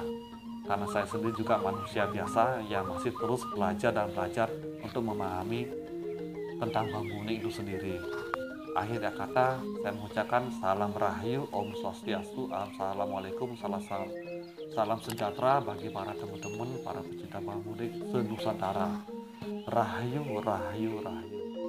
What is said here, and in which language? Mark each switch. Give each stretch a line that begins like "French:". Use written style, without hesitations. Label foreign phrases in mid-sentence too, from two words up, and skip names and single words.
Indonesian: Karena saya sendiri juga manusia biasa yang masih terus belajar dan belajar untuk memahami tentang bambu itu sendiri. Akhir kata, saya mengucapkan salam rahayu, Om Swastiastu, Assalamualaikum, salam sejahtera bagi para teman-teman, para pecinta bambu senusantara. Rahayu, rahayu, rahayu.